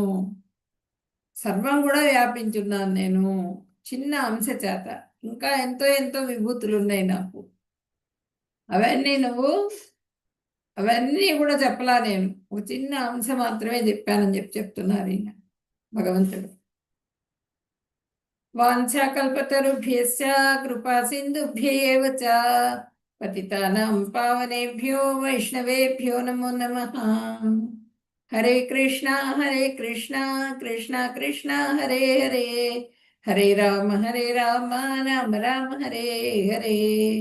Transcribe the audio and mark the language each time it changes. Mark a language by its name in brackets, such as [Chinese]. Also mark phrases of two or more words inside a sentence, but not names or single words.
[Telugu] సర్వం కూడా వ్యాపించున్నాను నేను చిన్న అంశ చేత. ఇంకా ఎంతో ఎంతో విభూతులు ఉన్నాయి నాకు. అవన్నీ కూడా చెప్పలా నేను. ఒక చిన్న అంశ మాత్రమే చెప్పానని చెప్తున్నారు ఈయన భగవంతుడు. [Sanskrit] వాంఛాకల్పతరుభ్యశ్చ కృపా సింధుభ్యేవ చ పతితానాం పావనేభ్యో వైష్ణవేభ్యో నమో నమః. హరే కృష్ణ కృష్ణ కృష్ణ హరే హరే, హరే రామ రామ రామ హరే హరే.